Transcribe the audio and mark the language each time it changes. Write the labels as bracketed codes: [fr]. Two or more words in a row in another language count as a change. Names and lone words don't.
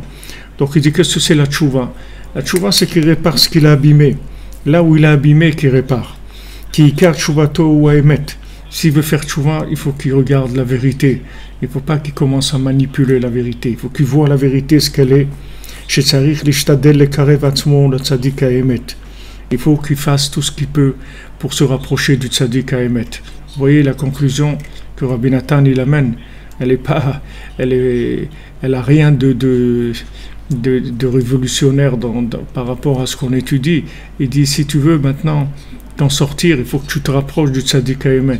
[fr] Donc il dit « Qu'est-ce que c'est la tchouva? » La tchouva, c'est qu'il répare ce qu'il a abîmé. Là où il a abîmé, qu'il répare. S'il veut faire tchouva, il faut qu'il regarde la vérité. Il ne faut pas qu'il commence à manipuler la vérité. Il faut qu'il voit la vérité, ce qu'elle est. [he] שצריך להשתדל לקרב עצמו לצדיק האמת. [fr] Il faut qu'il fasse tout ce qu'il peut pour se rapprocher du [he] צדיק האמת. [fr] Vous voyez la conclusion que Rabbi Nathan il amène, elle a rien de révolutionnaire par rapport à ce qu'on étudie. Il dit si tu veux maintenant t'en sortir, il faut que tu te rapproches du [he] צדיק האמת.